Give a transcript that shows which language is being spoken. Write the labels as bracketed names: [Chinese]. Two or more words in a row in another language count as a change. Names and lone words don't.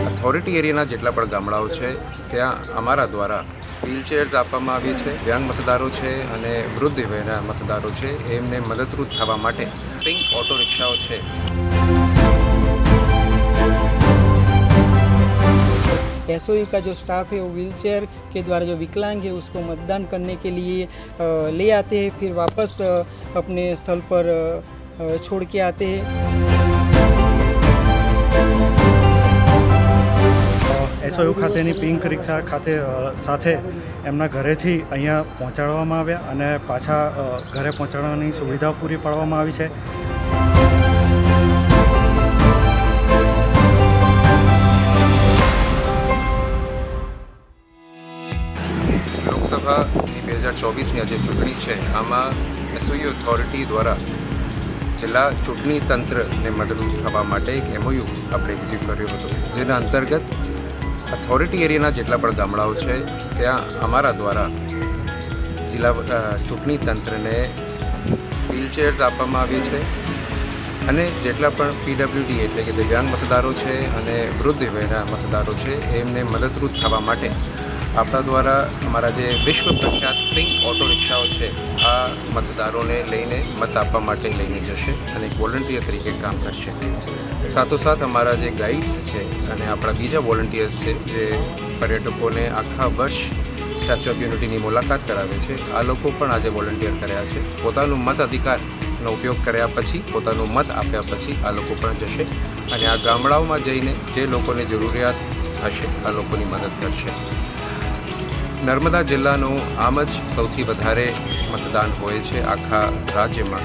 [Gujarati] ઑથોરિટી એરિયાના જેટલા પણ ગામડાઓ છે ત્યાં અમારા દ્વારા વ્હીલચેર્સ આપવામાં આવી છે। દિવ્યાંગ મતદારો છે અને વૃદ્ધ વયના મતદારો છે એમને મદદરૂપ થવા માટે પિંક ઑટો રિક્શાઓ છે। [Hindi] एसओयू का जो स्टाफ है वो व्हीलचेयर के द्वारा जो विकलांग है उसको मतदान करने के लिए ले आते हैं, फिर वापस अपने स्थल पर छोड़ के आते हैं। [Gujarati] એસઓયુ ખાતેની પિંક રિક્શા ખાતે સાથે એમના ઘરેથી અહીંયા પહોંચાડવામાં આવ્યા અને પાછા ઘરે પહોંચાડવાની સુવિધા પૂરી પાડવામાં આવી છે। लोकसभा 2024 ની આજે ચૂંટણી છે। આમાં એસઓયુ ઓથોરિટી દ્વારા જિલ્લા ચૂંટણી તંત્રને મદદરૂપ થવા માટે એક એમઓયુ આપણે એક્ઝિક્યુટ કર્યો હતો, જેના અંતર્ગત ऑथोरिटी એરિયાના જેટલા પણ ગામડાઓ છે ત્યાં અમારા દ્વારા જિલા ચૂંટણી તંત્ર ને વ્હીલચેર્સ આપવામાં આવી છે અને જેટલા પણ પીડબ્લ્યુડી એટલે કે દિવ્યાંગ મતદારો છે અને વૃદ્ધ વયના મતદારો છે એમને મદદરૂપ થવા માટે આપણા દ્વારા અમારા જે વિશ્વ પ્રખ્યાત પિંક ઑટો રિક્શાઓ છે આ મતદારોને લઈને મત આપવા માટે લઈને જશે અને એક વોલંટિયર તરીકે કામ કરશે। સાથોસાથ અમારા જે ગાઇડ્સ है અને આપણા બીજા વોલંટિયર્સ है જે પર્યટકોને આખા વર્ષ સ્ટેચ્યૂ ઑફ યુનિટી की મુલાકાત કરાવે છે, આ લોકો પણ આજે વોલંટિયર કર્યા છે। પોતાનું મત અધિકારનો ઉપયોગ કર્યા પછી પોતાનું મત આપ્યા પછી આ લોકો પણ જશે અને આ ગામડાઓમાં જઈને જે લોકોને જરૂરિયાત હશે આ લોકોની મદદ કરશે। નર્મદા જિલ્લાનું આમ જ સૌથી વધારે મતદાન હોય છે આખા રાજ્યમાં।